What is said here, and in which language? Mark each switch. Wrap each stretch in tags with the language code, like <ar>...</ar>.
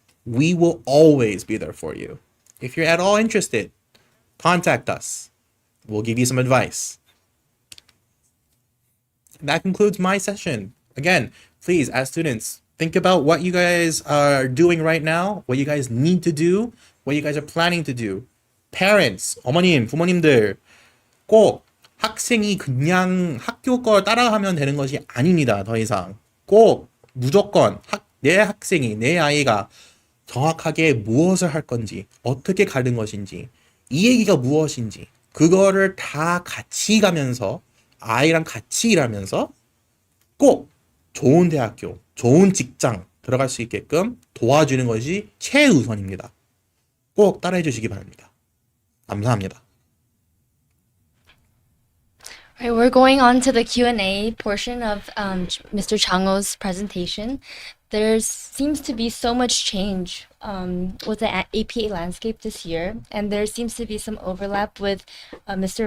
<en>We will always be there for you. If you're at all interested, contact us. We'll give you some advice. That concludes my session. Again, please, as students, think about what you guys are doing right now, what you guys need to do, what you guys are planning to do.</en> <ko>Parents, 어머님, 부모님들, 꼭 학생이 그냥 학교 걸 따라하면 되는 것이 아닙니다. 더 이상. 꼭 무조건 내 학생이, 내 아이가 정확하게 무엇을 할 건지, 어떻게 가는 것인지, 이 얘기가 무엇인지, 그거를 다 같이 가면서, 아이랑 같이 일하면서 꼭 좋은 대학교, 좋은 직장 들어갈 수 있게끔 도와주는 것이 최우선입니다. 꼭 따라해 주시기 바랍니다. 감사합니다.</ko> <en>Right, we're going on to the Q&A portion of Mr. Changho's presentation. There seems to be so much change with the APA landscape this year, and there seems to be some overlap with Mr.</en>